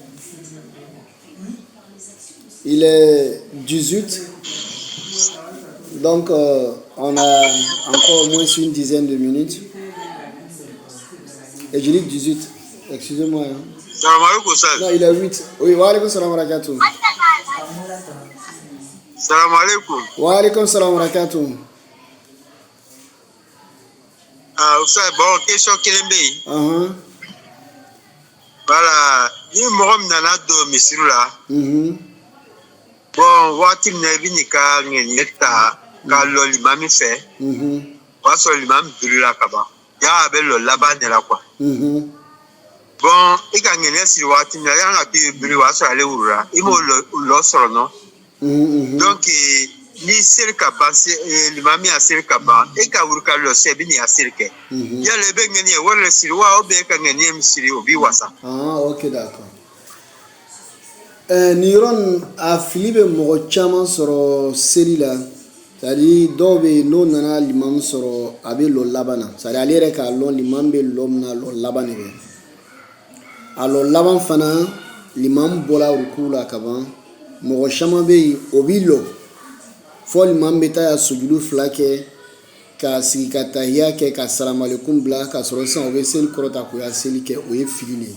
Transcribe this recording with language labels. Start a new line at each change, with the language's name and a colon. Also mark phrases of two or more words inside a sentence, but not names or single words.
French: Il est 18. Donc, on a encore au moins une dizaine de minutes. Et je dis 18. Excusez-moi.
Arabic: السلام عليكم, Sal.
French: Non, il est 8. Oui,
Arabic: وعليكم السلام وبركاته. السلام عليكم. وعليكم السلام وبركاته.
French: Ah, vous savez, bon, question Kelembe. Voilà,
Bambara: ni mɔgɔ nana don misiri la. Bon, waati min na I bi n'i ka ŋɛɲɛ ta ka lɔ limami fɛ. O y'a sɔrɔ limami birila ka ban. Y'a bɛ lɔ laban de la quoi. Bon, I ka ŋɛɲɛ siri waati min na y'an ka k'i biri o y'a sɔrɔ ale wulila. I m'o lɔ sɔrɔ nɔ. Donc ni seli ka ban limami a seli ka ban I ka wuli ka lɔ sɛ I bi n'i ka seli kɛ. Yala I bɛ ŋɛɲɛ wari le siri wa
French: ou bien
Bambara: I ka ŋɛɲɛ min siri o b'i wasa.
French: Ah, ok, d'accord.
Bambara: Ni yɔrɔ a fili bɛ mɔgɔ caman sɔrɔ seli la, c'est-à-dire dɔw bɛ yen n'o nana limami sɔrɔ a bɛ lɔ laban na, c'est-à-dire ale yɛrɛ k'a lɔn limami bɛ lɔ min na lɔ laban de bɛ. A lɔ laban fana limami bɔra ruku la ka ban, mɔgɔ caman bɛ yen o bɛ lɔ fɔ limami bɛ taa sujudu 2 kɛ ka sigi ka tahiya kɛ ka salamalekum bila ka sɔrɔ sisan o bɛ seli kɔrɔta k'o ya seli kɛ o ye fili de ye.